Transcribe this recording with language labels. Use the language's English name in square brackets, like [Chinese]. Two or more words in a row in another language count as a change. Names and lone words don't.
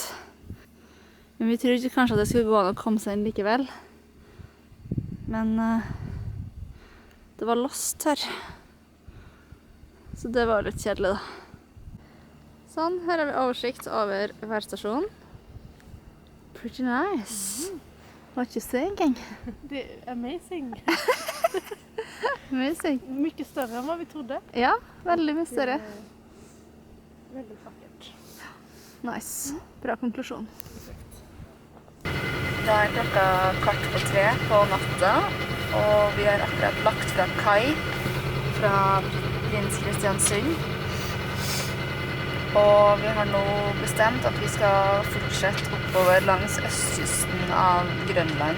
[Norwegian] Men vi trodde kanskje at det skulle gå an å komme seg inn likevel. Men det var lost her. Så det var litt kjedelig da. Sånn, her har vi oversikt over værstasjonen. [English] Pretty nice. What you thinking? [Swedish] Det är amazing. Amazing. Mycket större än vad vi trodde. [Norwegian] Ja, veldig mye større. [Swedish] Väldigt vackert. Nice. [Norwegian] Bra konklusjon. Da er klokka 2:15 på natta, og vi har akkurat lagt fra kai fra Prins Kristiansund. Og vi har nå bestemt at vi skal fortsette oppover langs østkysten av Grønland.